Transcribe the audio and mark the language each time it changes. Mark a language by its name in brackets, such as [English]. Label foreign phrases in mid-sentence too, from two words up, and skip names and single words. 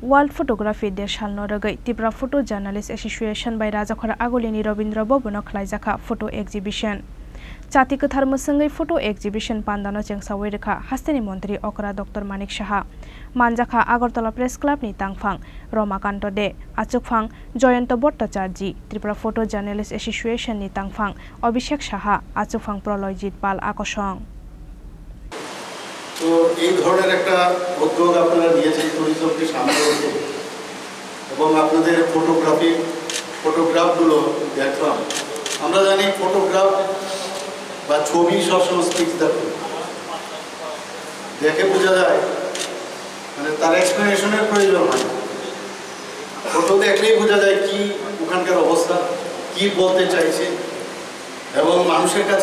[Kok Borok] World Photography Day Salno Rugwi Tripura Photo Journalist Association bai Rajakhara Agolini Rabindra Bobano Khlaijaka [English] Photo Exhibition [Kok Borok] Chati Kathar Musangai [English] Photo Exhibition [Kok Borok] Pandano Chengsawi Rwkha Hasteni Mantri Okra Dr.Manik Saha Manjakha Agartala Press Clubni Tangphang Ramakanta de Achukphang Jayanta Bhartacharjee Tripura Photo Journalist Association ni Tangphang Abhishek Saha Achukphang Prolojit Pal Akosong [Bangla] তো এই ধরনের একটা উদ্যোগ আপনারা নিয়েছেন টুরিজমকে সামনে রেখে এবং আপনাদের ফটোগ্রাফগুলো দেখলাম আমরা জানি ফটোগ্রাফ বা ছবি সবসময় স্পিচ দেখে বোঝা যায় মানে তার এক্সপ্লেনেশনের প্রয়োজন হয় ফটো দেখলেই বোঝা যায় কি ওখানকার অবস্থা কি বলতে চাইছে এবং মানুষের কাছে